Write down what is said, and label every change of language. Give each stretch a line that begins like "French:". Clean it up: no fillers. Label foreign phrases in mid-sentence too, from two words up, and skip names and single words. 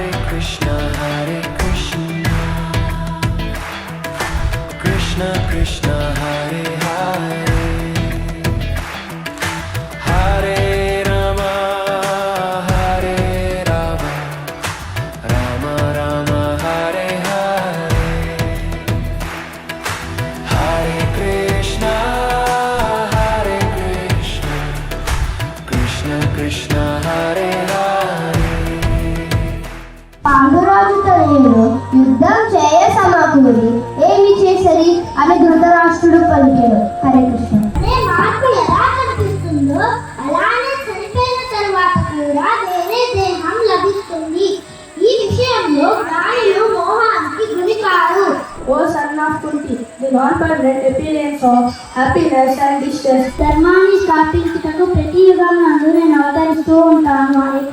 Sanskrit: कृष्ण कृष्ण कृष्ण हरे हरे हरे राम हरे राम राम राम हरे हरे हरे कृष्ण कृष्ण कृष्ण हरे हरे.
Telugu: పాండురాజు తనయుడు యుద్ధం చేయ సమకూరి ఏమి చేసరి అని ధృతరాష్ట్రుడు పలికెను. హరే కృష్ణ. మార్పు ఎలా కనిపిస్తుందో అలానే చనిపోయిన తరువాత కూడా వేరే దేహం లభిస్తుంది. ఈ విషయంలో జ్ఞానులు మోహానికి గురి కారు.
English: ఓ son of Kunti, the non-permanent appearance of happiness and distress.
Telugu: ధర్మాన్ని స్థాపించుటకు ప్రతి యుగంలో నేను అవతరిస్తూ ఉంటాను.